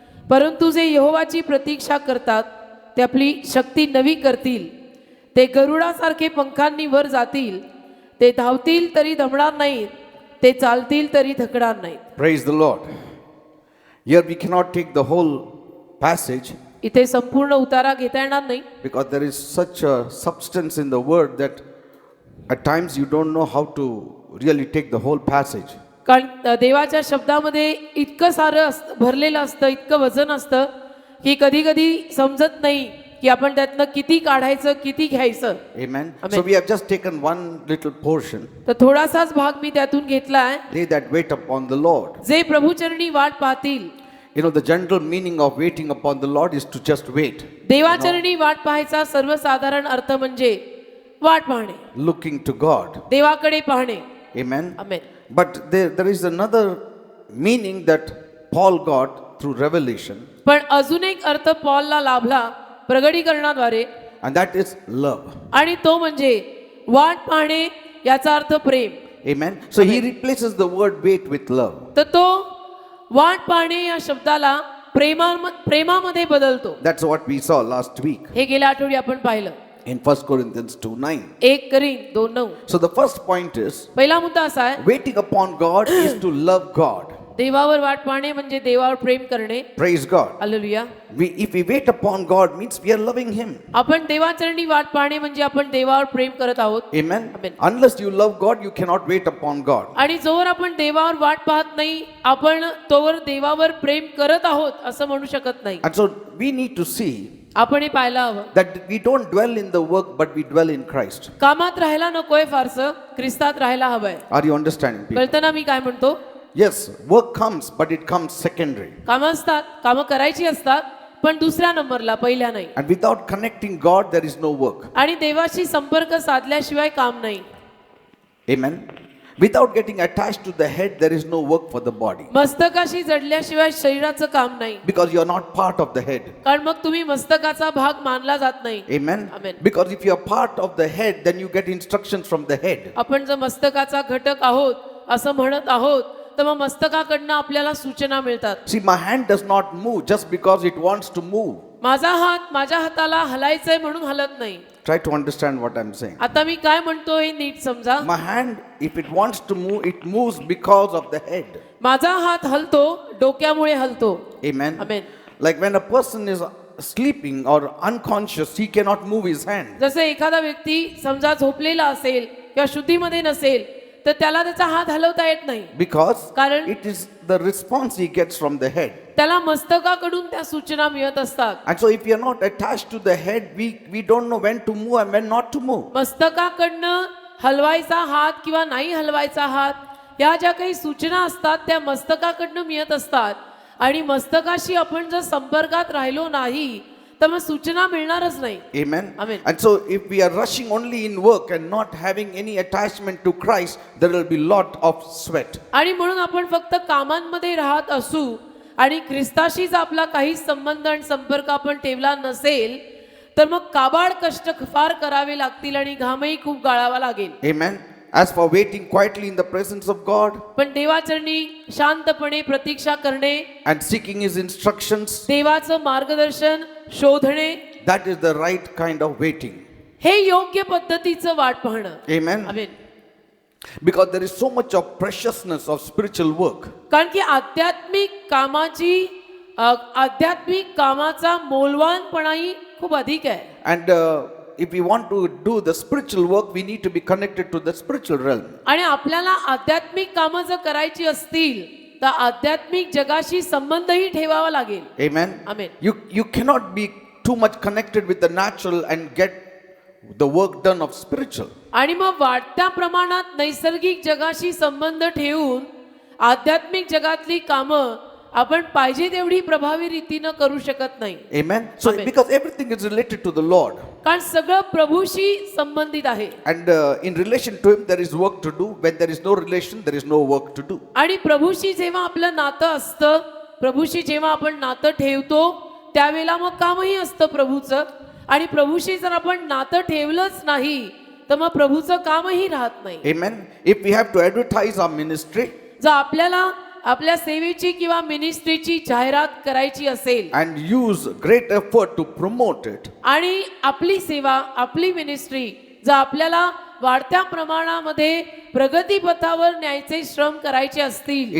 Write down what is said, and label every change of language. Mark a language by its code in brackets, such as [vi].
[mr] परंतु जे यहोवाची प्रतीक्षा करतात ते आपली शक्ती नवी करतील. ते गरुडासारखे पंखांनी वर जातील. ते धावतील तरी दमणार नाहीत, ते चालतील तरी थकणार नाहीत. [en] Praise the Lord. Here we cannot take the whole passage [mr] इथे संपूर्ण उतारा घेता येणार नाही, [en] because there is such a substance in the word that at times you don't know how to really take the whole passage. [mr] कारण देवाच्या शब्दामध्ये इतकं सारं भरलेलं असतं, इतकं वजन असतं की कधी कधी समजत नाही की आपण त्यातनं किती काढायचं, किती घ्यायचं. [en] Amen. Amen. So we have just taken one little portion. [mr] तर थोडासाच भाग मी त्यातून घेतला आहे. [en] They that wait upon the Lord. [mr] जे प्रभुचरणी वाट पाहतील. [en] You know, the general meaning of waiting upon the Lord is to just wait. [mr] देवाचरणी वाट पाहायचा सर्वसाधारण अर्थ म्हणजे वाट पाहणे, [en] Looking to God. [mr] देवाकडे पाहणे. [en] Amen. [mr] Amen. [en] But there is another meaning that Paul got through revelation, [mr] पण अजून एक अर्थ पॉलला लाभला प्रगटीकरणाद्वारे, [en] and that is love. [mr] आणि तो म्हणजे वाट पाहणे याचा अर्थ प्रेम. [en] Amen. So he replaces the word wait with love. [mr] तर तो वाट पाहणे या शब्दाला प्रेमामध्ये बदलतो. [en] That's what we saw last week [mr] हे गेल्या आठवडी आपण पाहिलं [en] in 1 Corinthians 2:9. [mr] 1 करीन 2:9. [en] So the first point is [mr] पहिला मुद्दा असा आहे, [en] waiting upon God is to love God. [mr] देवावर वाट पाहणे म्हणजे देवावर प्रेम करणे. [en] Praise God. [mr] Hallelujah. [en] If we wait upon God means we are loving Him. [mr] आपण देवाचरणी वाट पाहणे म्हणजे आपण देवावर प्रेम करत आहोत. [en] Amen. Amen. Unless you love God, you cannot wait upon God. [mr] आणि जोवर आपण देवावर वाट पाहत नाही, आपण तोवर देवावर प्रेम करत आहोत असं म्हणू शकत नाही. [en] And so we need to see [mr] आपण हे पाहायला हवं, [en] that we don't dwell in the work, but we dwell in Christ. [mr] कामात राहायला नकोय फारसं, ख्रिस्तात राहायला हवंय. [en] Are you understanding, people? [mr] कळतं ना मी काय म्हणतो? [en] Yes, work comes, but it comes secondary. [mr] कामं असतात, कामं करायची असतात, पण दुसऱ्या नंबरला, पहिल्या नाही. [en] And without connecting God, there is no work. [mr] आणि देवाशी संपर्क साधल्याशिवाय काम नाही. [en] Amen. Without getting attached to the head, there is no work for the body. [mr] मस्तकाशी जडल्याशिवाय शरीराचं काम नाही. [en] Because you are not part of the head. [mr] कारण मग तुम्ही मस्तकाचा भाग मानला जात नाही. [en] Amen. Amen. Because if you are part of the head, then you get instructions from the head. [mr] आपण जर मस्तकाचा घटक आहोत असं म्हणत आहोत, तर मग मस्तकाकडनं आपल्याला सूचना मिळतात. [en] See, my hand does not move just because it wants to move. [mr] माझा हात माझ्या हाताला हलायचंय म्हणून हलत नाही. [en] Try to understand what I'm saying. [mr] आता मी काय म्हणतो हे नीट समजा. [en] My hand, if it wants to move, it moves because of the head. [mr] माझा हात हलतो डोक्यामुळे हलतो. [en] Amen. Amen. Like when a person is sleeping or unconscious, he cannot move his hand. [mr] जसं एखादा व्यक्ती समजा झोपलेला असेल किंवा शुद्धीमध्ये नसेल, तर त्याला त्याचा हात हलवता येत नाही. [en] Because [mr] कारण [en] it is the response he gets from the head. [mr] त्याला मस्तकाकडून त्या सूचना मिळत असतात. [en] And so if we are not attached to the head, we don't know when to move and when not to move. [mr] मस्तकाकडनं हलवायचा हात किंवा नाही हलवायचा हात या ज्या काही सूचना असतात त्या मस्तकाकडनं मिळत असतात. आणि मस्तकाशी आपण जर संपर्कात राहिलो नाही तर मग सूचना मिळणारच नाही. [en] Amen. Amen. And so if we are rushing only in work and not having any attachment to Christ, there will be lot of sweat. [mr] आणि म्हणून आपण फक्त कामांमध्ये राहत असू आणि ख्रिस्ताशीच आपला काही संबंध आणि संपर्क आपण ठेवला नसेल, तर मग काबाड कष्ट फार करावे लागतील आणि घामही खूप गाळावा लागेल. [en] Amen. As for waiting quietly in the presence of God [mr] पण देवाचरणी शांतपणे प्रतीक्षा करणे, [en] and seeking His instructions, [mr] देवाचं मार्गदर्शन शोधणे, [en] that is the right kind of waiting. हे योग्य पद्धतीचं वाट पाहणं. Amen. [mr] Amen. [en] Because there is so much of preciousness of spiritual work. [mr] कारण की आध्यात्मिक कामाचा मोलवानपणाही खूप अधिक आहे. [en] And if we want to do the spiritual work, we need to be connected to the spiritual realm. [mr] आणि आपल्याला आध्यात्मिक कामं जर करायची असतील तर आध्यात्मिक जगाशी संबंधही ठेवावा लागेल. [en] Amen. Amen. You cannot be too much connected with the natural and get the work done of spiritual. [mr] आणि मग वाढत्या प्रमाणात नैसर्गिक जगाशी संबंध ठेवून आध्यात्मिक जगातली कामं आपण पाहिजे तेवढी प्रभावी रीतीनं करू शकत नाही. [en] Amen. So Amen. because everything is related to the Lord, [mr] कारण सगळं प्रभूशी संबंधित आहे. [en] and in relation to Him there is work to do. When there is no relation, there is no work to do. [mr] आणि प्रभूशी जेव्हा आपलं नातं असतं, प्रभूशी जेव्हा आपण नातं ठेवतो त्यावेळेला मग कामही असतं प्रभूचं. आणि प्रभूशी जर आपण नातं ठेवलंच नाही तर मग प्रभूचं कामही राहत नाही. [en] Amen. If we have to advertise our ministry [mr] जर आपल्याला आपल्या सेवेची किंवा मिनिस्ट्रीची जाहिरात करायची असेल [en] and use great effort to promote it, [mr] आणि आपली सेवा, आपली मिनिस्ट्री जर आपल्याला वाढत्या प्रमाणामध्ये प्रगतीपथावर न्यायचे श्रम करायचे असतील,